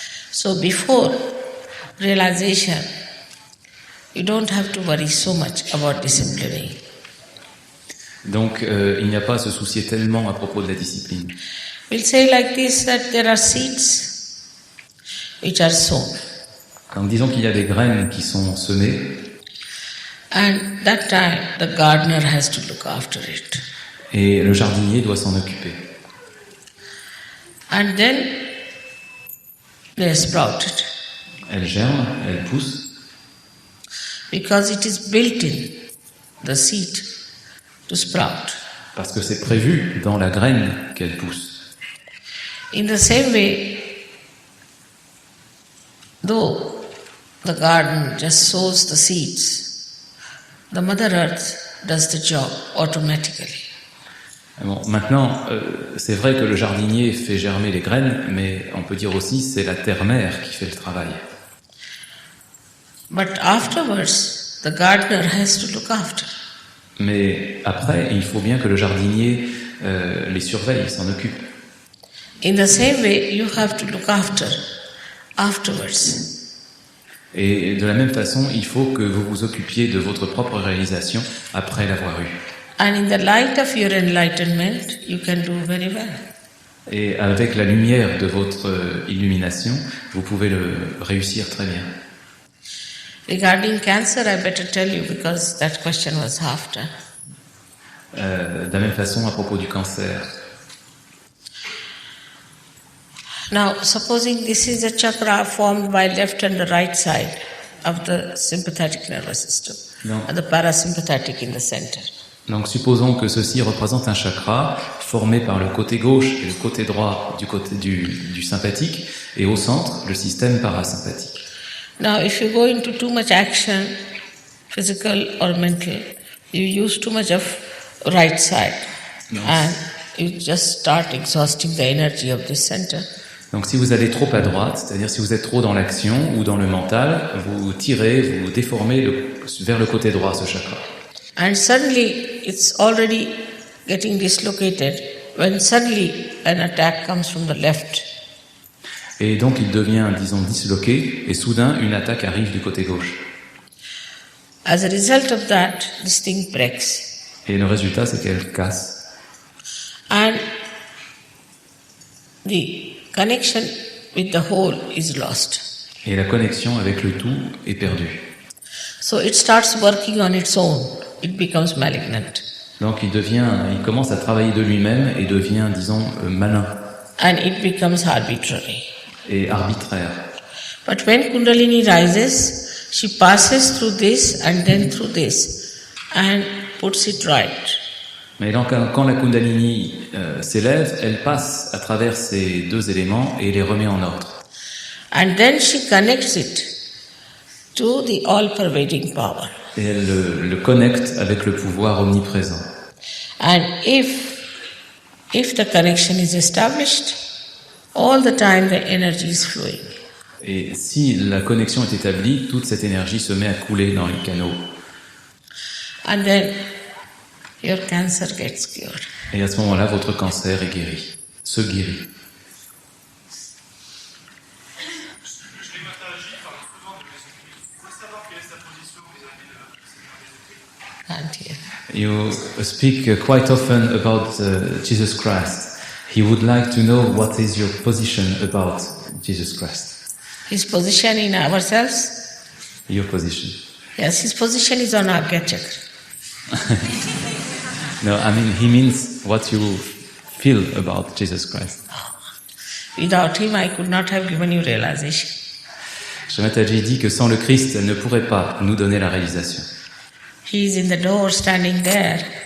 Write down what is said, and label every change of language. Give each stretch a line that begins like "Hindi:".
English: So before realization, you don't have to worry so much about disciplining.
French: Donc, il n'y a pas à se soucier tellement à propos de la discipline.
English: We'll say like this, that there are seeds which are sown.
French: Donc, disons qu'il y a des graines qui sont semées,
English: And that time the gardener has to look after it.
French: et le jardinier doit s'en occuper.
English: And then they are sprouted
French: Elles germent, elles poussent,
English: because it is built in the seed to sprout.
French: parce que c'est prévu dans la graine qu'elles poussent.
English: In the same way, though the garden just sows the seeds, the Mother Earth does the job automatically.
French: Bon, maintenant, c'est vrai que le jardinier fait germer les graines, mais on peut dire aussi c'est la terre-mère qui fait le travail.
English: But afterwards, the gardener has to look after.
French: Mais après, il faut bien que le jardinier les surveille, s'en occupe.
English: In the same way, you have to look after afterwards.
French: Et de la même façon, il faut que vous vous occupiez de votre propre réalisation après l'avoir eue.
English: And in the light of your enlightenment, you can do very well.
French: Et avec la lumière de votre illumination, vous pouvez le réussir très bien.
English: Regarding cancer, I better tell you because that question was after.
French: De la même façon, à propos du cancer.
English: Now, supposing this is a chakra formed by left and the right side of the sympathetic nervous system, No. and the parasympathetic in the center.
French: Donc supposons que ceci représente un chakra formé par le côté gauche et le côté droit du côté du sympathique, et au centre, le système parasympathique.
English: Now, if you go into too much action, physical or mental, you use too much of right side, No. and you just start exhausting the energy of this center.
French: Donc si vous allez trop à droite, c'est-à-dire si vous êtes trop dans l'action ou dans le mental, vous tirez, vous déformez vers le côté droit ce chakra.
English: And suddenly it's already getting dislocated when suddenly an attack comes from the left.
French: Et donc il devient, disons, disloqué, et soudain une attaque arrive du côté gauche.
English: As a result of that, this thing breaks.
French: Et le résultat, c'est qu'elle casse.
English: And the connection with the whole is lost.
French: Et la connexion avec le tout est perdue.
English: So it starts working on its own. It becomes malignant.
French: Donc il commence à travailler de lui-même et devient, disons, malin
English: And it becomes arbitrary.
French: et arbitraire.
English: But when Kundalini rises, she passes through this and then through this and puts it right.
French: Mais donc, quand la Kundalini s'élève, elle passe à travers ces deux éléments et les remet en ordre.
English: And then she connects it to the all-pervading power.
French: Et elle le connecte avec le pouvoir omniprésent.
English: And if the connection is established, all the time the energy is flowing.
French: Et si la connexion est établie, toute cette énergie se met à couler dans les canaux.
English: And then your cancer gets cured.
French: Et à ce moment-là, votre cancer est guéri, se guérit. Je l'hématologie parle souvent de Jésus-Christ. Il faut savoir quelle est sa position vis-à-vis de Jésus-Christ.
English: And here. You speak quite often about Jesus Christ. He would like to know what is your position about Jesus Christ. His position in ourselves, Your position. yes, his position is on Agya Chakra. No, I mean, he means what you feel about Jesus Christ. Without him, I could not have given you realization.
French: Shri Mataji dit que sans le Christ, elle ne pourrait pas nous donner la réalisation.
English: He is in the door, standing there.